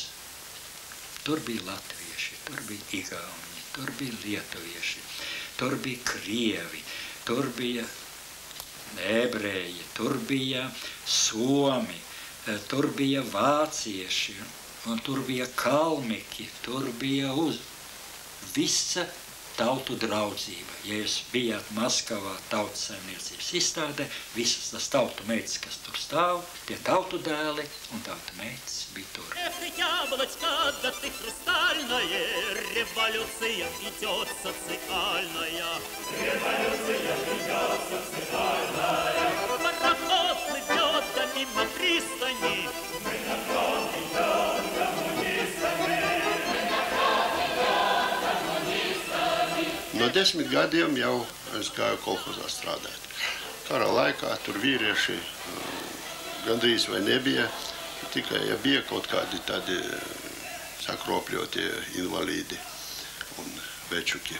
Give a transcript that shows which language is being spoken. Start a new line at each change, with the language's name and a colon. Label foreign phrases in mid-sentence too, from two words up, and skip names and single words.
Latvian: Tur bija latvieši, tur bija igauni, tur bija lietuvieši, tur bija krievi, tur bija ebreji, tur bija somi, tur bija vācieši, un tur bija kalmiki, tur bija visa tautu draudzība. Ja jūs bijāt Maskavā tautas saimniecības izstādē, visas tas tautu meitas, kas tur stāv, tie tautu dēli un tautu meitas bija tur.
Russian: Яблочко, да ты хрустальное, революция идет социальная. Революция идет социальная. Пароход плывет, да мимо пристани. Мы на фронт идем коммунистами.
Latvian: No 10 gadiem jau es gāju kolhozā strādāt. Kara laikā tur vīrieši gandrīz vai nebija, tikai ja bija kaut kādi tādi sakropļotie invalīdi un večuki.